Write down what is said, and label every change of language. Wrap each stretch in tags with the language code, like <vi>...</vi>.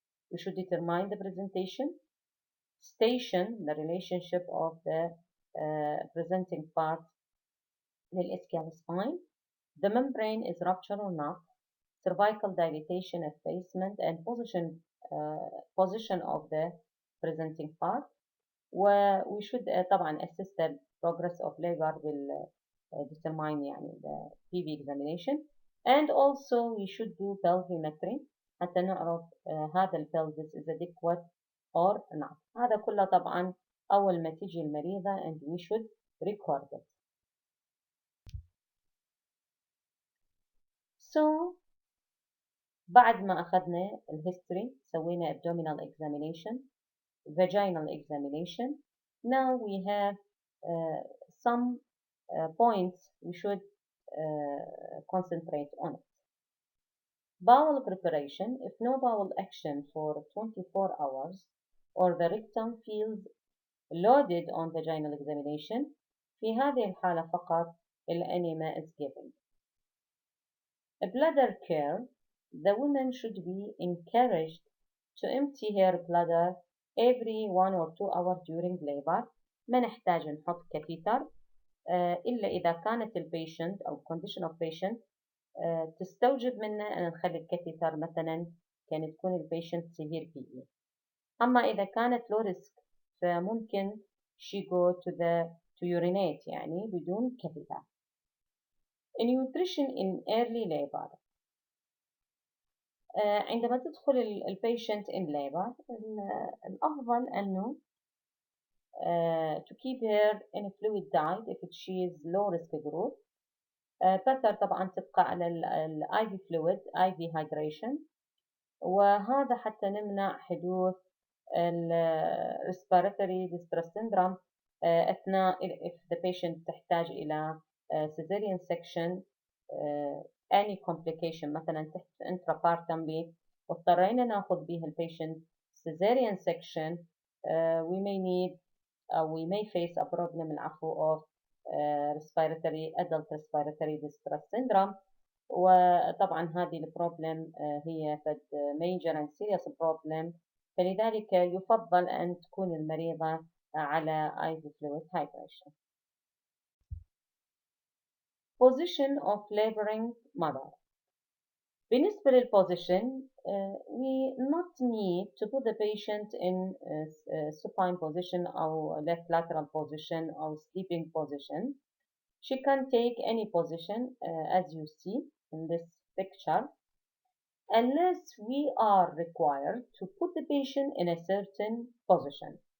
<en>We should determine the presentation, station, the relationship of the presenting part للإسكيال spine, the membrane is ruptured or not, cervical dilatation, effacement, and position of the presenting part. We should</en> <ar>طبعا</ar> <en>assess the progress of labor will determine</en> <ar>يعني</ar> <en>the PV examination, and also we should do pelvimetry</en> <ar>حتى نعرف هذا</ar> <en>pelvis is adequate or not.</en> <ar>هذا كله طبعا أول ما تيجي المريضة</ar> <en>and we should record it.</en> <ar>So بعد ما أخذنا الهيستوري سوينا</ar> <en>abdominal examination, vaginal examination. Now we have some points we should concentrate on it. Bowel preparation. If no bowel action for 24 hours or the rectum feels loaded on vaginal examination,</en> <ar>في هذه الحالة فقط الأنيما</ar> <en>is given. A bladder care. The woman should be encouraged to empty her bladder every 1 or 2 hours during labor.</en> <ar>ما نحتاج نحط كاثيتر إلا إذا كانت البيشنت أو</ar> <en>condition of patient</en> <ar>تستوجب منا أن نخلي الكاثيتر مثلا كان تكون البيشنت</ar> <en>severe PE.</en> <ar>أما إذا كانت</ar> <en>low risk</en> <ar>فممكن</ar> <en>she go to the to urinate</en> <ar>يعني بدون</ar> <en>catheter. nutrition in early labor.</en> <ar>عندما تدخل البيشنت</ar> <en>in labor</en> <ar>الأفضل أنه</ar> <en>to keep her in a fluid diet if she is low risk group. better</en> <ar>طبعا تبقى على ال</ar> <en>IV fluid IV hydration،</en> <ar>وهذا حتى نمنع حدوث ال</ar> <en>respiratory distress syndrome</en> <ar>أثناء</ar> <en>if the patient</en> <ar>تحتاج إلى</ar> <en>cesarean section any complication</en> <ar>مثلا تحت</ar> <en>intrapartum</en> <ar>واضطرينا ناخذ بها البيشنت</ar> <en>cesarean section we may need we may face a problem</en> <ar>العفو</ar> <en>of respiratory adult respiratory distress syndrome.</en> <ar>وطبعا هذه البروبلم هي</ar> <en>major and serious problem،</en> <ar>فلذلك يفضل أن تكون المريضة على IV fluid hydration.</ar> <en>Position of laboring mother.</en> <ar>بالنسبة للposition</ar> <en>we not need to put the patient in supine position أو left lateral position أو sleeping position. She can take any position as you see in this picture unless we are required to put the patient in a certain position.</en>